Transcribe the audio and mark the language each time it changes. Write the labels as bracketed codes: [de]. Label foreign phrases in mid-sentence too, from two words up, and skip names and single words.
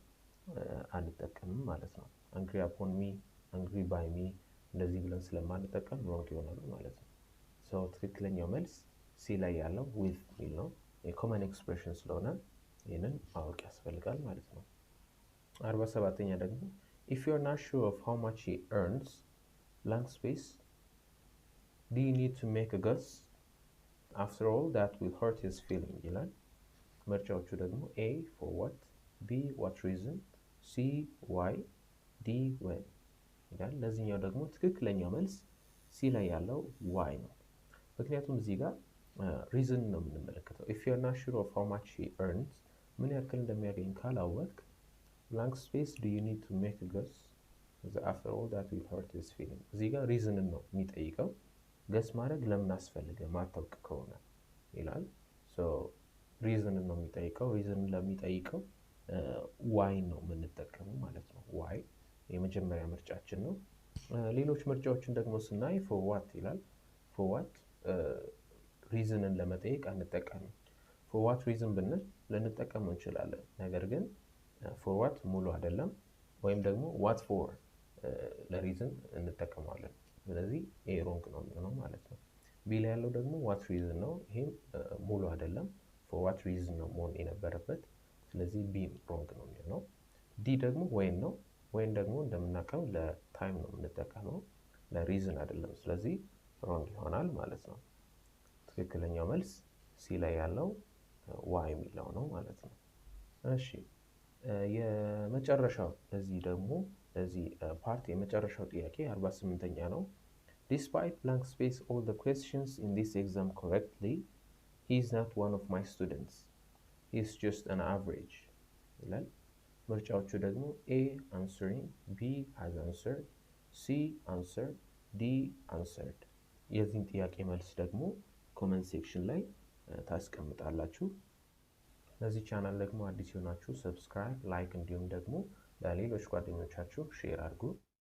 [am] አንጠቀምም ማለት ነው። [en] angry upon me, angry by me [am] እንደዚህ ብለን ስለማንጠቀም ሮንግ ይሆናሉ ማለት ነው። ሶ ትክክለኛው መልስ ሲ ላይ ያለው with የሚል ነው። [en] common expression [am] ስለሆነ ይህንን ማወቅ ያስፈልጋል ማለት ነው። 47ኛ ደግሞ [en] if you are not sure of how much he earns blank space do you need to make a guess after all that will hurt his feeling [am] ይላል። ምርጫዎቹ ደግሞ [en] A for what, B what reason, C why, D when [am] ይላል። ለዚህኛው ደግሞ ትክክለኛው መልስ ሲ ላይ ያለው why ነው። ምክንያቱም እዚህ ጋር ሪዝን ነው የምንመለከተው። [en] if you are not sure of how much he earns [am] ምን ያክል እንደሚያገኝ ካላወቅ [en] blank space do you need to make a guess after all that will hurt his feeling [am] እዚህ ጋር ሪዝንን ነው የሚጠይቀው። ገስ ማድረግ ለምን አስፈልገ ማታውቅ ከሆነ ይላል። ሶ ሪዝንን ነው የሚጠይቀው። ሪዝንን ለሚጠይቀው ዋይ ነው የምንጠቀመው ማለት ነው። ዋይ የመጀመሪያ ምርጫችን ነው። ሌሎች ምርጫዎችን ደግሞ ስናይ [en] for what [am] ይላል። [en] for what [am] ሪዝንን ለመጠየቅ አንጠቀምም። [en] for what reason [am] ብንል ልንጠቀም እንችላለን፣ ነገር ግን [en] for what [am] ሙሉ አይደለም። ወይም ደግሞ [en] what for [am] ለሪዝን እንጠቀማለን። ስለዚህ ኤ ሮንግ ነው የሚሆነው ማለት ነው። ቢ ላይ ያለው ደግሞ [en] what reason [am] ነው። ይሄም ሙሉ አይደለም፣ [en] for what reason [am] ነው መሆን የነበረበት። ስለዚህ ቢ ሮንግ ነው የሚሆነው። ዲ ደግሞ when ነው። when ደግሞ እንደምናውቀው ለታይም ነው የምንጠቀመው፣ ለሪዝን አይደለም። ስለዚህ ሮንግ ይሆናል ማለት ነው። ትክክለኛው መልስ ሲ ላይ ያለው ዋይ የሚለው ነው ማለት ነው። እሺ የመጨረሻው ለዚህ ደግሞ ለዚህ ፓርት የመጨረሻው ጥያቄ 48ኛ ነው። [en] Despite blank space all the questions in this exam correctly, he is not one of my students. He is just an average [am] ይላል። ምርጫዎቹ ደግሞ [en] A answering, B has answered, C answered, D answered። [am] የዚህን ጥያቄ መልስ ደግሞ [en] comment section [am] ላይ ታስቀምጣላችሁ። ለዚህ ቻናል ደግሞ አዲስ የሆናችሁ ሰብስክራይብ፣ ላይክ እንዲሁም ደግሞ ለሌሎች ጓደኞቻችሁ ሼር አድርጉ።